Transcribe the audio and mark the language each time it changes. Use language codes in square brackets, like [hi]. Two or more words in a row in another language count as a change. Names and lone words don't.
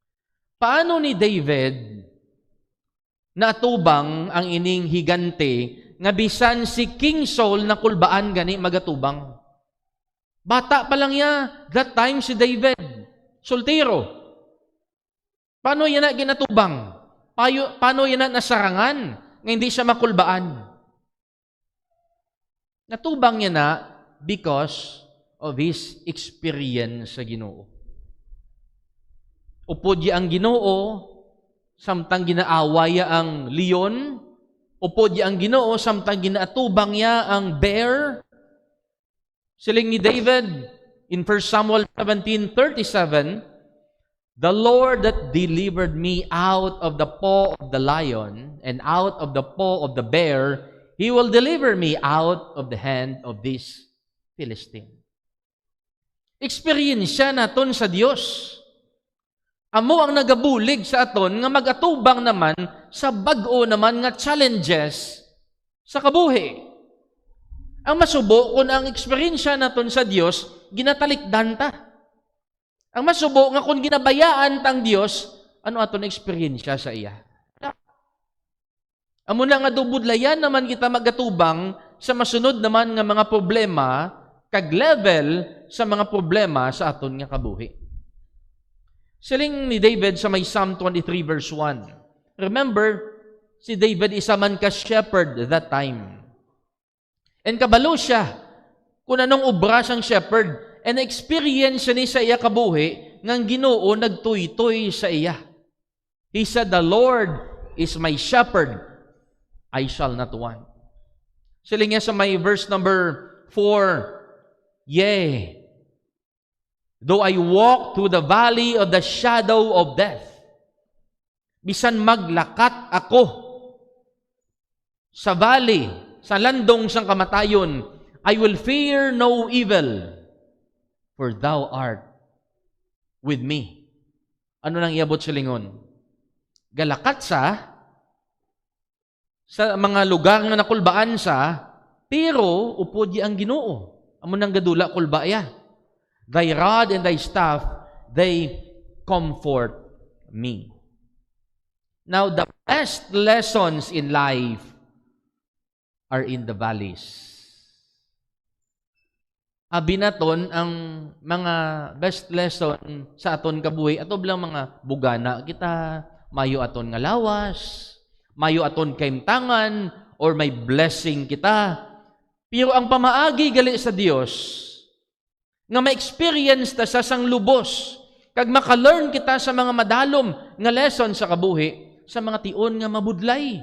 [hil] Paano ni David natubang ang ining higante nga bisan si King Saul na kulbaan gani magatubang. Bata pa lang niya, [en] that time [hil] si David, soltero. Paano yan na ginatubang? Paano yan na nasarangan nga hindi siya makulbaan? Natubang niya na [en] because of his experience [hil] sa Ginoo. Upod ang Ginoo, samtang ginaaway ang leon, upod ang Ginoo, samtang ginaatubang niya ang bear. Siling ni David, [en] in 1 Samuel 17:37, "The Lord that delivered me out of the paw of the lion and out of the paw of the bear, He will deliver me out of the hand of this Philistine." [hil] Experience naton sa Dios. Amo ang nagabulig sa aton nga magatubang naman sa bag-o naman nga challenges sa kabuhi. Ang masubo kung ang experience naton sa Dios ginatalikdan ta. Ang masubo nga kung ginabayaan tang Dios, ano aton experience sa iya? Amo na nga dubudlayan naman kita magatubang sa masunod naman nga mga problema kag level sa mga problema sa aton nga kabuhi. Siling ni David sa may Psalm 23 verse 1. Remember, si David isa man ka shepherd [en] that time. [hil] And kabalo siya kung anong obra sang shepherd. And experience ni sa iya kabuhi ngang Ginoo nagtuy-tuy sa iya. [en] He said, "The Lord is my shepherd, I shall not want." [hil] Siling niya sa may [en] verse number 4, "Yea, though I walk through the valley of the shadow of death, [hil] bisan maglakat ako sa valley, sa landong sang kamatayon, [en] I will fear no evil, for thou art with me." [hil] Ano nang iabot sa lingon? Galakat sa mga lugar nga nakulbaan pero upod ang Ginoo. Amo nang gadula kulbaya. [en] "Thy rod and thy staff, they comfort me." Now, the best lessons in life are in the valleys. [hil] Abi naton ang mga [en] best lesson [hil] sa aton kabuhi ato lang mga bugana kita, mayo aton nga lawas, mayo aton kaimtangan, or may blessing kita. Pero ang pamaagi gali sa Dios nga ma-experience ta sa sang lubos kag maka-learn kita sa mga madalom nga lesson sa kabuhi sa mga tion nga mabudlay.